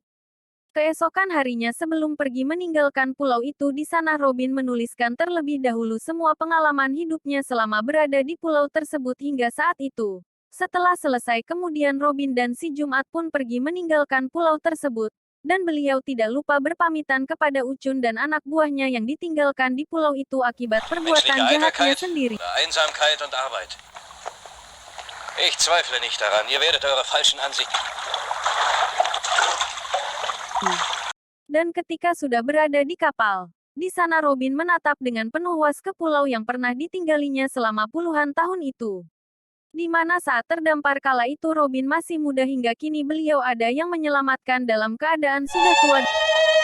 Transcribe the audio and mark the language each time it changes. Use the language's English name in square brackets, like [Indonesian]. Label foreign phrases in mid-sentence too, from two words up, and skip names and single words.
[Indonesian] Keesokan harinya sebelum pergi meninggalkan pulau itu di sana Robin menuliskan terlebih dahulu semua pengalaman hidupnya selama berada di pulau tersebut hingga saat itu. Setelah selesai kemudian Robin dan si Jumat pun pergi meninggalkan pulau tersebut. Dan beliau tidak lupa berpamitan kepada Ucun dan anak buahnya yang ditinggalkan di pulau itu akibat perbuatan jahatnya sendiri. [German] Oder Einsamkeit und Arbeit. Ich zweifle nicht daran. Ihr werdet eure falschen Ansichten. [Indonesian] Dan ketika sudah berada di kapal, di sana Robin menatap dengan penuh was ke pulau yang pernah ditinggalinya selama puluhan tahun itu. Di mana saat terdampar kala itu Robin masih muda hingga kini beliau ada yang menyelamatkan dalam keadaan sudah tua.